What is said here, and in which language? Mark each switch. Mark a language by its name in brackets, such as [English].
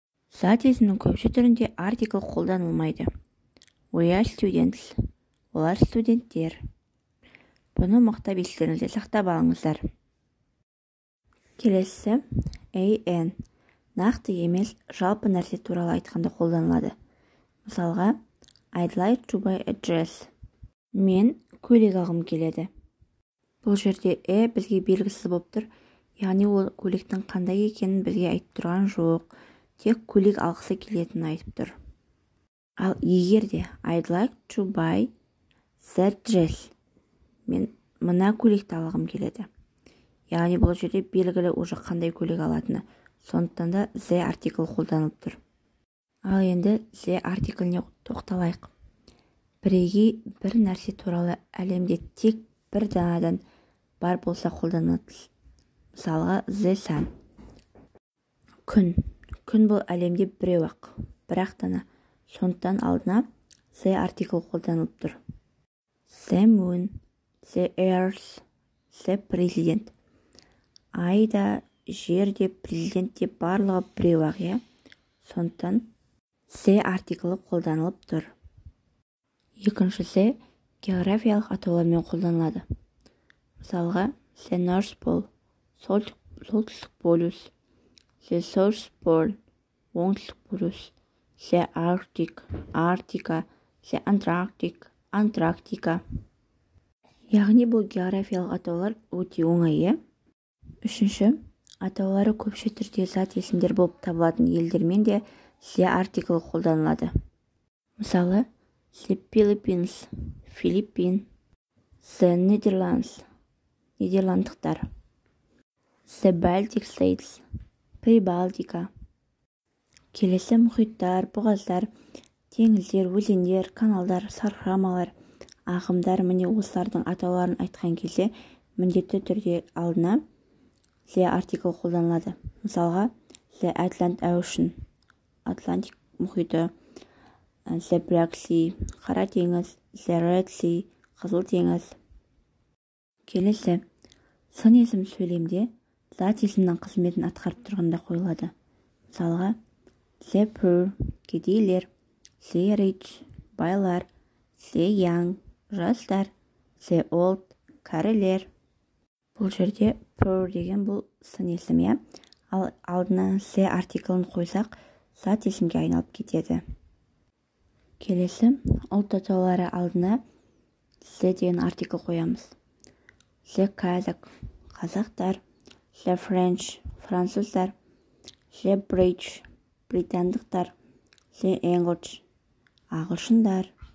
[Kazakh] Зат есімнің көпші түрінде артикл қолданылмайды. [English] We are students. [Kazakh] Олар студенттер. Бұны мақтап естеріңізде сақтап алыңыздар. Келесі an. Нақты емес, жалпы нәрсе туралы айтқанда қолданылады. Мысалға, [English] I'd like to buy a dress. [Kazakh] Мен көйлек алғым келеді. Бұл жерде бізге белгісіз болып тұр. Яғни ол көйлектің қандай екенін бізге айтып тұрған жоқ. Тек көйлек алғысы келетінін айтып тұр. Ал егер де [English] I'd like to buy the dress. [Kazakh] Мен мына көйлекті алғым келеді. Яғни бұл жерде белгілі [Russian] уже [Kazakh] қандай көйлек алатыны. Сондықтан да the артикл қолданылып тұр. Ал енді the артикліне тоқталайық. Бірегей бір нәрсе туралы әлемде тек бір данадан бар болса қолданылады. Мысалға [English] the sun. [Kazakh] Күн. Күн бұл әлемде біреу ақ, бірақ дана. Сондықтан алдына the артикл қолданылып тұр. [English] The moon, the earth, the president. [Kazakh] Айда, жерде, президентте барлығы біреу ақ, иә. Сондықтан the артиклі қолданылып тұр. Екіншісі географиялық атаулармен қолданылады. Мысалға, [English] the North Pole, [Kazakh] солтүстік полюс, [English] the South Pole, [Kazakh] оңтүстік полюс, [English] the Arctic, Арктика, the Antarctic, Антарктика. [Kazakh] Яғни бұл географиялық атаулар өте оңай. Үшінші, атаулары көпше түрде зат есімдер болып табылатын елдермен де the артикл қолданылады. Мысалы, [English] the Philippines, Филиппин, the Netherlands, Нидерландықтар, the Baltic States, Прибалтика. [Kazakh] Келесі мұхиттар, бұғаздар, теңіздер, өзендер, каналдар, сарқырамалар, ағымдар. Міне осылардың атауларын айтқан кезде міндетті түрде алдына the артикл қолданылады. Мысалға, [English] the Atlantic Ocean, [Kazakh] Атлантик мұхиты, [English] the Black Sea, [Kazakh] Қара теңіз, [English] the Red Sea, [Kazakh] Қызыл теңіз. Келесі, сын есім сөйлемде зат есімнің қызметін атқарып тұрғанда қойылады. Мысалға, [English] the poor, [Kazakh] кедейлер, [English] the rich, [Kazakh] байлар, [English] the young, [Kazakh] жастар, [English] the old, [Kazakh] кәрілер. Бұл жерде poor деген бұл сын есім, ал алдына the артиклін қойсақ, зат есімге айналып кетеді. Келесі, ұлт атаулары алдына the деген артикл қоямыз. [English] The Kazakh, [Kazakh] қазақтар, [English] the French, [Kazakh] француздар, [English] the British, [Kazakh] британдықтар, [English] the English, [Kazakh] ағылшындар.